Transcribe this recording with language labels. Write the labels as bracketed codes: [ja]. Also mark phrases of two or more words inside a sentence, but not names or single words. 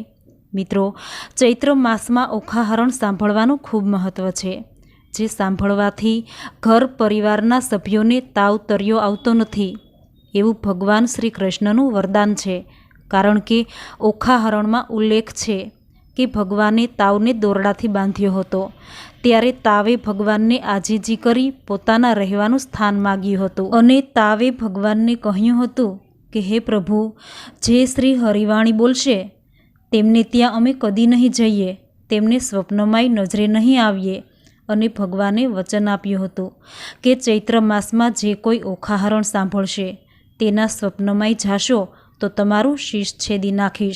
[gu] મિત્રો, ચૈત્ર માસ મેં ઓખા હરણ સાંભળવાનું ખૂબ મહત્વ છે, જે સાંભળવાથી ઘર પરિવારના સભ્યોને તાવ તર્યો આવતો નથી એવું ભગવાન શ્રી કૃષ્ણનું વરદાન છે। કારણ કે ઓખા હરણ મેં ઉલ્લેખ છે કિ ભગવાને તાવને દોરડાથી બાંધ્યો હતો, ત્યારે તાવે ભગવાનને આજીજી કરી પોતાના રહેવાનું સ્થાન માગ્યું હતું અને તાવે ભગવાનને કહ્યું હતું કિ હે પ્રભુ, જે શ્રી હરિવાણી બોલશે તેમને ત્યાં અમે કદી નહીં જઈએ, તેમને સ્વપ્નમાંય નજરે નહીં આવીએ। અને ભગવાને વચન આપ્યું હતું કિ ચૈત્ર માસમાં જે કોઈ ઓખા હરણ સાંભળશે તેના સ્વપ્નમાંય જાશો તો તમારું શીશ છેદી નાખીશ।